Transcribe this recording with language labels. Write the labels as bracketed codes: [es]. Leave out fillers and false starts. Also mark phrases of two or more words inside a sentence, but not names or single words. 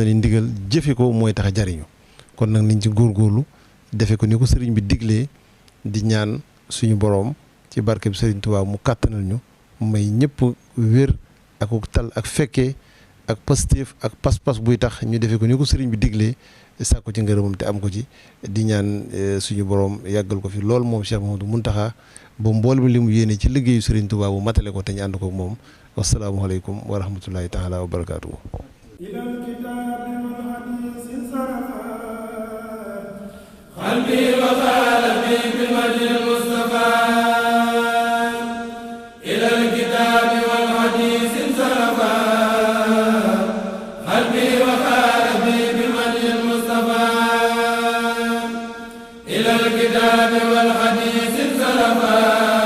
[wo] ni ndigal jëfe ko mooy tax a jariñu kon nag niñ ci góorgóorlu defe ko ni ko sëriñ bi diglee di ñaan suñu boroom ci barkeb sëriñ Tuubaa mu kàttanal ñu may ñëpp wér ak tal ak fekkee ak pastéef ak pas-pas buy tax ñu defe ko ni ko sëriñ bi diglee sàkku ci ngërëmam te am ko ci di ñaan suñu boroom yàggal ko fi lool moom Cheikh Mouhamadou Mountakha ba mboolem li mu yéene ci liggéeyu sëriñ Tuubaa bu matale ko te ñu ànd ko moom [ar] والسلام عليكم ورحمة الله تعالى وبركاته. قلبي وقلبي بمجد المصطفى إلى الكتاب والحديث انصرفا قلبي وقلبي بمجد المصطفى إلى الكتاب والحديث انصرفا